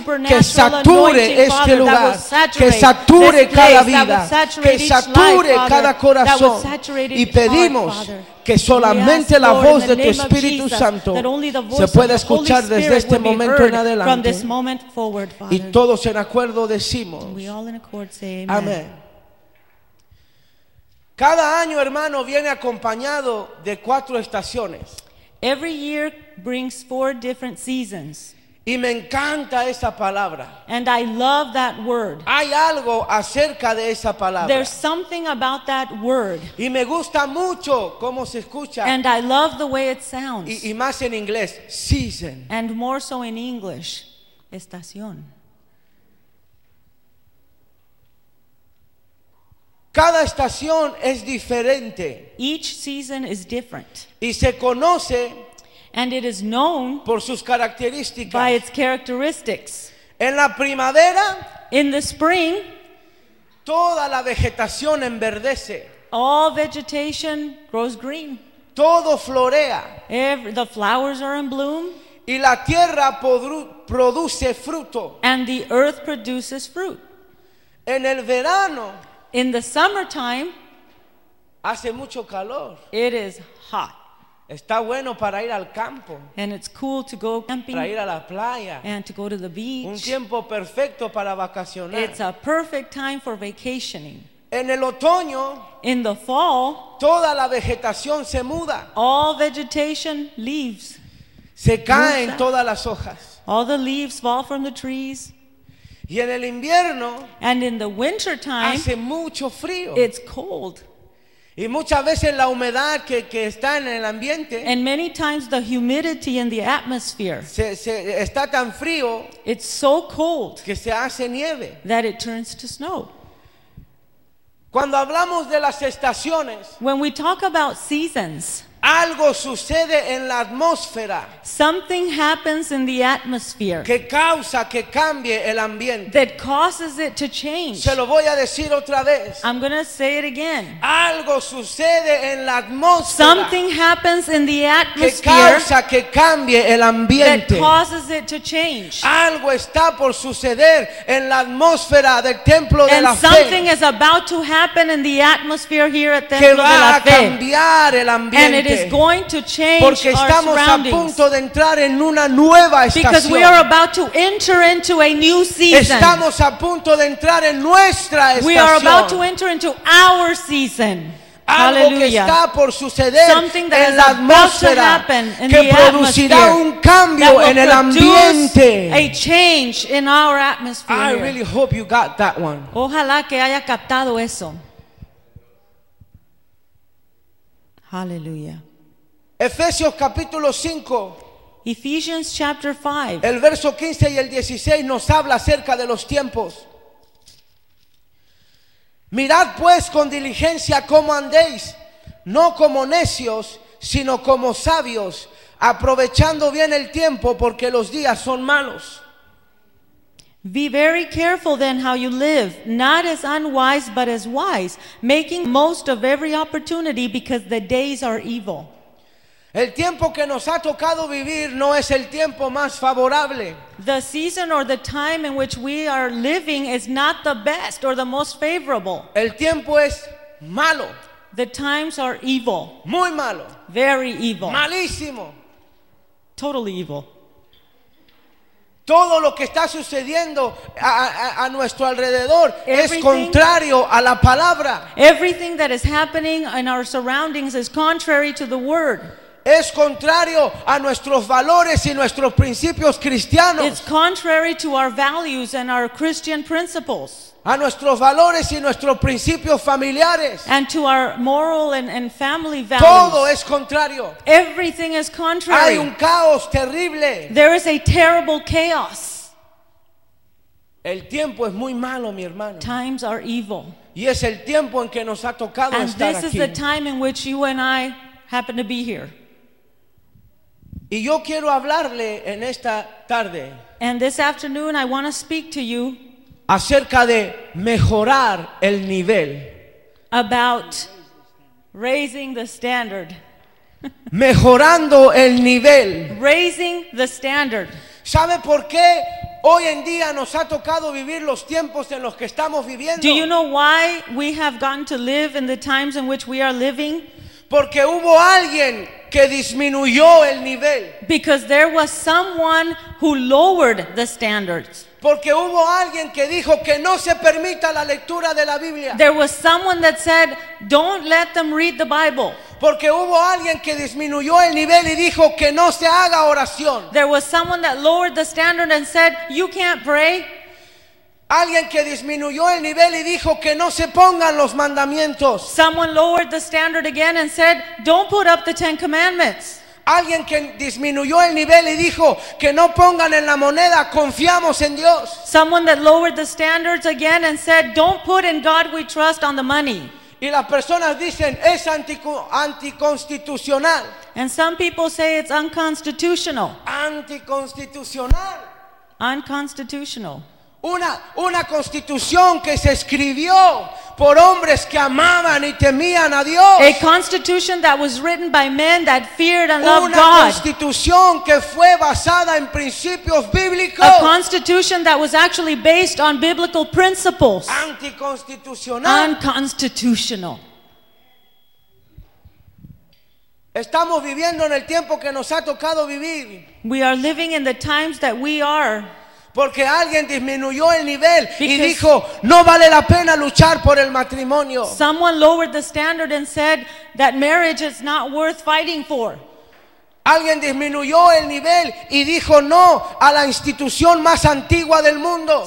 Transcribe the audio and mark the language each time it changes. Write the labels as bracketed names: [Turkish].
[Spanish] que sature este lugar, que sature cada vida, que sature cada corazón, y pedimos que solamente la voz de tu Espíritu Santo se pueda escuchar desde este momento en adelante. Y todos en acuerdo decimos, amén. Cada año, hermano, viene acompañado de cuatro estaciones. [English] Every year brings four different seasons. [Spanish] Y me encanta esa palabra. [English] And I love that word. [Spanish] Hay algo acerca de esa palabra. [English] There's something about that word. [Spanish] Y me gusta mucho cómo se escucha. [English] And I love the way it sounds. [Spanish] Y más en inglés, season. [English] And more so in English, estación. [Spanish] Cada estación es diferente. [English] Each season is different. [Spanish] Y se conoce. [English] And it is known [Spanish] por sus características. [English] By its characteristics. [Spanish] En la primavera, [English] in the spring, [Spanish] toda la vegetación enverdece. [English] All vegetation grows green. [Spanish] Todo florea. [English] The flowers are in bloom. [Spanish] Y la tierra produce fruto. [English] And the earth produces fruit. [Spanish] En el verano, [English] in the summertime, [Spanish] hace mucho calor. [English] It is hot. [Spanish] Está bueno para ir al campo. [English] And it's cool to go camping. [Spanish] Para ir a la playa. [English] And to go to the beach. [Spanish] Un tiempo perfecto para vacacionar. [English] It's a perfect time for vacationing. [Spanish] En el otoño, [English] in the fall, [Spanish] toda la vegetación se muda. [English] All vegetation leaves. [Spanish] Se caen todas las hojas. [English] All the leaves fall from the trees. [Spanish] Y en el invierno, [English] and in the winter time, [Spanish] hace mucho frío. [English] It's cold. [Spanish] Y muchas veces la humedad que está en el ambiente, [English] and many times the humidity in the atmosphere, [Spanish] se está tan frío, [English] it's so cold, [Spanish] que se hace nieve, [English] that it turns to snow. [Spanish] Cuando hablamos de las estaciones, [English] when we talk about seasons, [Spanish] algo sucede en la atmósfera, [English] something happens in the atmosphere, [Spanish] que causa que cambie el ambiente, [English] that causes it to change. [Spanish] Se lo voy a decir otra vez. [English] I'm going to say it again. [Spanish] Algo sucede en la atmósfera, [English] something happens in the atmosphere, [Spanish] que causa que cambie el ambiente, [English] that causes it to change. [Spanish] Algo está por suceder en la atmósfera del templo [English] and [Spanish] de la fe, [English] and something is about to happen in the atmosphere here at the temple [Spanish] of la fe, que va a cambiar cambiar el ambiente. [English] And it is going to change [Spanish] porque estamos [English] our surroundings. [Spanish] A punto de entrar en una nueva estación. [English] Because we are about to enter into a new season. [Spanish] Estamos a punto de entrar en nuestra estación. [English] We are about to enter into our season. [Spanish] Algo que está por suceder [English] something that [Spanish] en la atmósfera que producirá un cambio en el ambiente. [English] A change in our atmosphere. I really hope you got that one. [Spanish] Ojalá que haya captado eso. [English] Hallelujah. [Spanish] Efesios capítulo 5. [English] Ephesians chapter 5. [Spanish] El verso 15 y el 16 nos habla acerca de los tiempos. Mirad pues con diligencia cómo andéis, no como necios, sino como sabios, aprovechando bien el tiempo, porque los días son malos. [English] Be very careful then how you live, not as unwise, but as wise, making most of every opportunity, because the days are evil. [Spanish] El tiempo que nos ha tocado vivir no es el tiempo más favorable. [English] The season or the time in which we are living is not the best or the most favorable. [Spanish] El tiempo es malo. [English] The times are evil. [Spanish] Muy malo. [English] Very evil. [Spanish] Malísimo. [English] Totally evil. [Spanish] Todo lo que está sucediendo a nuestro alrededor es contrario a la palabra. [English] Everything that is happening in our surroundings is contrary to the word. [Spanish] Es contrario a nuestros valores y nuestros principios cristianos. [English] It's contrary to our values and our Christian principles. [Spanish] A nuestros valores y nuestros principios familiares. [English] And to our moral and family values. [Spanish] Todo es contrario. [English] Everything is contrary. [Spanish] Hay un caos terrible. [English] There is a terrible chaos. [Spanish] El tiempo es muy malo, mi hermano. [English] Times are evil. [Spanish] Y es el tiempo en que nos ha tocado [English] and [Spanish] estar [English] this [Spanish] aquí. [English] Is the time in which you and I happen to be here. [Spanish] Y yo quiero hablarle en esta tarde. [English] And this afternoon I want to speak to you [Spanish] acerca de mejorar el nivel. [English] About raising the standard. [Spanish] Mejorando el nivel. [English] Raising the standard. [Spanish] ¿Sabe por qué hoy en día nos ha tocado vivir los tiempos en los que estamos viviendo? [English] Do you know why we have gotten to live in the times in which we are living? [Spanish] Porque hubo alguien que disminuyó el nivel. [English] Because there was someone who lowered the standards. [Spanish] Porque hubo alguien que dijo que no se permita la lectura de la Biblia. [English] There was someone that said, don't let them read the Bible. [Spanish] Porque hubo alguien que disminuyó el nivel y dijo que no se haga oración. [English] There was someone that lowered the standard and said, you can't pray. [Spanish] Alguien que disminuyó el nivel y dijo que no se pongan los mandamientos. [English] Someone lowered the standard again and said, don't put up the Ten Commandments. [Spanish] Alguien que disminuyó el nivel y dijo que no pongan en la moneda, confiamos en Dios. [English] Someone that lowered the standards again and said, don't put in God we trust on the money. [Spanish] Y las personas dicen, es anticonstitucional. [English] And some people say it's unconstitutional. [Spanish] Anticonstitucional. [English] Unconstitutional. [Spanish] Una constitución que se escribió por hombres que amaban y temían a Dios. [English] A constitution that was written by men that feared and [Spanish] una [English] loved God. [Spanish] Una constitución que fue basada en principios bíblicos. [English] A constitution that was actually based on biblical principles. [Spanish] Anticonstitucional. [English] Unconstitutional. [Spanish] Estamos viviendo en el tiempo que nos ha tocado vivir. [English] We are living in the times that we are. [Spanish] Porque alguien disminuyó el nivel y dijo, no vale la pena luchar por el matrimonio. [English] Someone lowered the standard and said that marriage is not worth fighting for. [Spanish] Alguien disminuyó el nivel y dijo no a la institución más antigua del mundo.